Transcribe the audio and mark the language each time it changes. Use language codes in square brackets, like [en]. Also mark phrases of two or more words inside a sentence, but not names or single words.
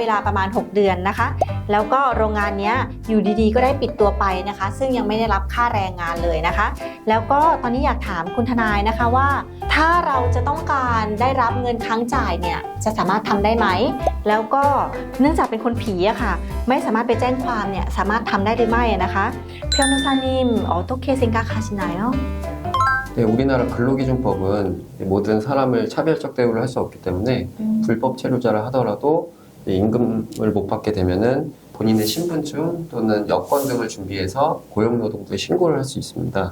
[th] ลาประมาณ6 เดือนนะคะแล้วก็โรงงานนี้อยู่ดีๆก็ได้ปิดตัวไปนะคะซึ่งยังไม่ได้รับค่าแรงงานเลยนะคะแล้วก็ตอนนี้อยากถามคุณทนายนะคะว่าถ้าเราจะต้องการได้รับเงินค้างจ่ายเนี่ยจะสามารถทำได้ไหมแล้วก็เนื่องจากเป็นคนผีอะค่ะไม่สามารถไปแจ้งความเนี่ยสามารถทำได้หรือไม่นะคะ [ko] 변호사님어떻게생각하시나요? 네, 우리나라 근로기준법은 모든 사람을 차별적 대우를 할 수 없기 때문에 불법 체류자를 하더라도 임금을 못 받게 되면은 본인의 신분증 또는 여권 등을 준비해서 고용노동부에 신고를 할 수 있습니다.